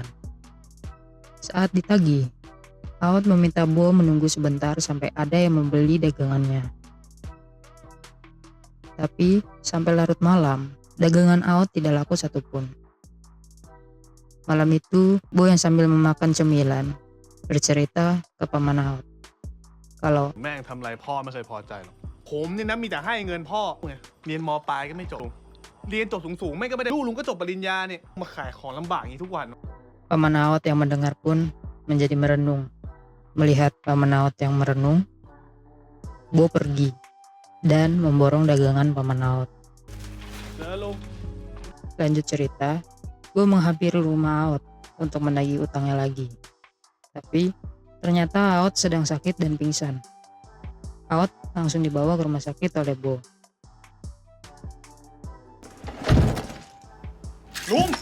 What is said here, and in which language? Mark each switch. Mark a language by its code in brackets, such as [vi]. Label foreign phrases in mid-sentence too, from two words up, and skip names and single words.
[id] Saat ditagih, Aot meminta Bo menunggu sebentar sampai ada yang membeli dagangannya. Tapi sampai larut malam, dagangan Aot tidak laku satupun. Malam itu, Bo yang sambil memakan cemilan bercerita ke paman Aot kalau [th] แม่งทำไรพ่อไม่เคยพอใจหรอกผมเนี่ยนะมีแต่ให้เงินพ่อไงเรียนม. ปลายก็ไม่จบเรียนจบสูงๆไม่ก็ไม่ได้ลูกลุงก็จบปริญญาเนี่ยมาขายของลำบากอย่างนี้ทุกวัน [id] paman Aot yang mendengar pun menjadi merenung. Melihat paman Aot yang merenung, Bo pergi dan memborong dagangan paman Aot. [th] เจอลุง [id] Lanjut cerita, Bo menghampiri rumah Aot untuk menagih utangnya lagi. Tapi ternyata Aot sedang sakit dan pingsan. Aot langsung dibawa ke rumah sakit oleh Bo. [th] ลุง